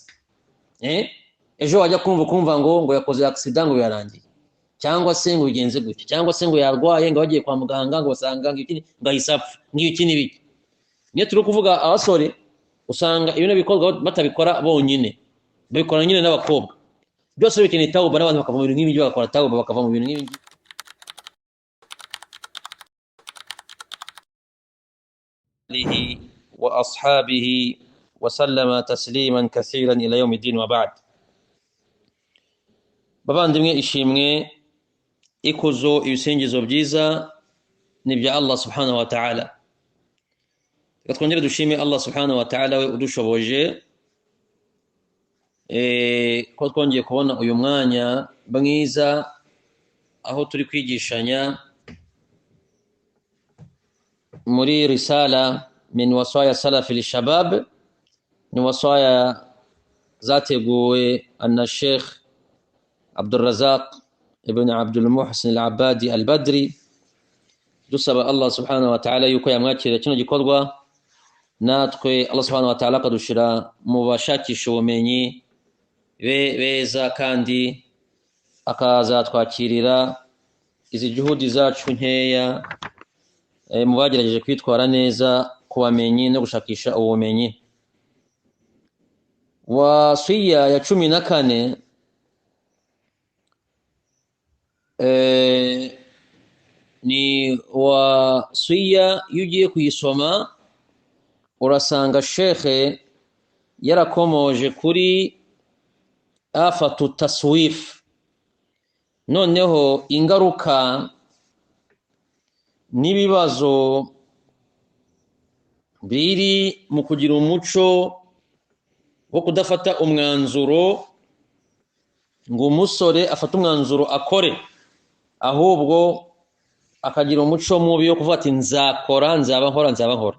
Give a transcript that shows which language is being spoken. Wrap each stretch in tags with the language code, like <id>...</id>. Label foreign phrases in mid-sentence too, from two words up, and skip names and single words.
<rw>Ejo wajya kumva ngo yakoze accident ngo yarangiye, cyangwa se ngo bigenze gutya, cyangwa se ngo yarwaye ngo bagiye kwa muganga ngo basanga ngo ayisapfa ngiki n'ibiki. Niyo turi kuvuga abasore usanga ibintu bikorwa batabikora bonyine, babikora nyine n'abakobwa. Byose bikeneye tauba, n'abantu bakava mu bintu nk'ibi bakora tauba, bakava mu bintu nk'ibi.</rw> <ar>آله وأصحابه وسلم تسليما كثيرا إلى يوم الدين وبعد. Babandimwe, ishimwe ikuzo ibisingizo byiza ni bya Allah سبحانه وتعالى. Twongere dushime Allah سبحانه وتعالى we udushoboje ko twongeye kubona uyu mwanya mwiza aho turi kwigishanya muri رسالة من وصايا سلفي للشباب, ni wasaya zateguwe anna Sheikh Abdul Razak ibn Abdul Muhsin al-Abadi al-Badri. Dusaba Allah سبحانه وتعالى yuko yamwakira kino gikorwa, natwe Allah سبحانه وتعالى akadushira mu bashakisha ubumenyi beza, kandi akazatwakirira izi juhudi zacu nkeya mu bagerageje kwitwara neza ku bamenyi no gushakisha ubumenyi. Wasiya ya 14 ni wasiya yugiye kuyisoma urasanga shekhe yarakomoje kuri آفة التسويف, noneho ingaruka n'ibibazo biri mu kugira umuco wo kudafata umwanzuro ngo umusore afate umwanzuro akore, ahubwo akagira umuco mubi wo kuvuga ati nzakora, nzaba nkora.</ar>